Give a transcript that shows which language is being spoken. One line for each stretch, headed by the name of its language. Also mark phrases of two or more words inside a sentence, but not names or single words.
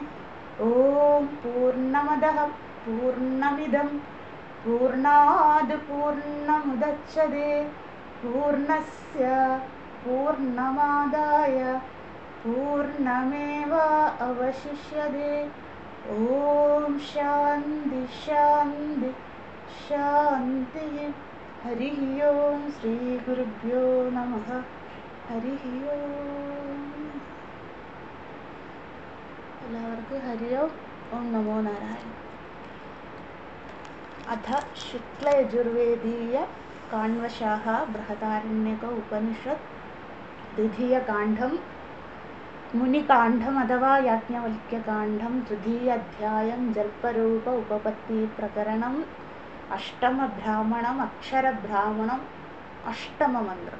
Sanskrit: ओम पूर्णमदः पूर्णमिदं पूर्णाद् पूर्णमुदच्यते पूर्णस्य पूर्णमादाय पूर्णमेव अवशिष्यते। ओम शांति शांति शांति। हरि ओम श्री गुरुभ्यो नमः। हरि ओम। എല്ലാവർക്കും ഹരി ഓം നമോ നാരായണ. अथ शुक्लयजुर्वेदीय काण्वशाः बृहदारण्यक उपनिषत् द्वितीयकाण्डं मुनिकाण्डम् अथवा याज्ञवल्क्यकाण्डं तृतीयाध्यायं जल्परूप उपपत्तिप्रकरणम् अष्टमब्राह्मणम् अक्षरब्राह्मणम् अष्टममन्त्रम्।